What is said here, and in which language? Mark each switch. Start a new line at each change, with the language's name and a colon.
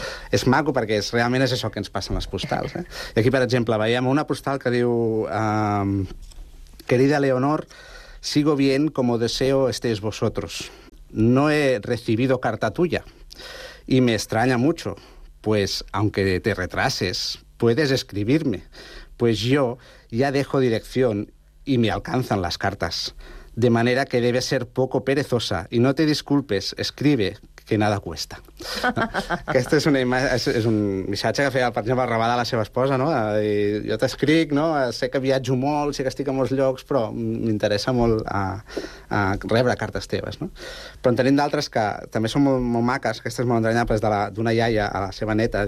Catalan: És maco perquè realment és això que ens passa en les postals. I aquí, per exemple, veiem una postal que diu: querida Leonor, sigo bien como deseo estéis vosotros.
Spanish: No he recibido carta tuya y me extraña mucho, pues aunque te retrases, puedes escribirme. Pues yo ya dejo dirección y me alcanzan las cartas. De manera que debes ser poco perezosa. Y no te disculpes, escribe, que nada cuesta.
Catalan: Aquesta és una imatge, és un missatge que feia, per exemple, Rabadà a la seva esposa, no? I jo t'escric, no? Sé que viatjo molt, sé que estic a molts llocs, però m'interessa molt a rebre cartes teves, no? Però en tenim d'altres que també són molt, molt maques. Aquesta és molt entranyable, és d'una iaia a la seva neta.